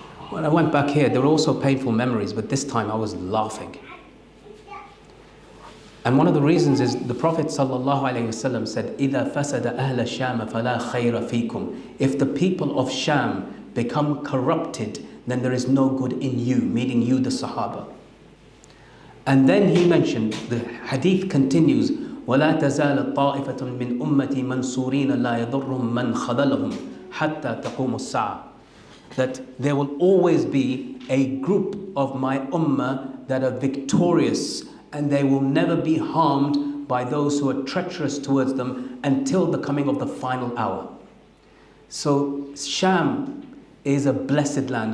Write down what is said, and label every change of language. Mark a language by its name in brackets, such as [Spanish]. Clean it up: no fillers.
[English] When I went back here, there were also painful memories, but this time I was laughing. And one of the reasons is the Prophet ﷺ said, [Arabic] إِذَا فَسَدَ أَهْلَ الشَّامَ فَلَا خَيْرَ فِيكُمْ. [English] If the people of Sham become corrupted, then there is no good in you, meaning you, the Sahaba. And then he mentioned, the hadith continues, [Arabic] وَلَا تَزَالَ طَائِفَةٌ مِّنْ أُمَّتِي مَنْصُورِينَ لَا يَضُرُّهُمْ مَنْ خَذَلَهُمْ حَتَّى تَقُومُ السَّاعَةِ. [English] That there will always be a group of my ummah that are victorious, and they will never be harmed by those who are treacherous towards them until the coming of the final hour. So Sham is a blessed land.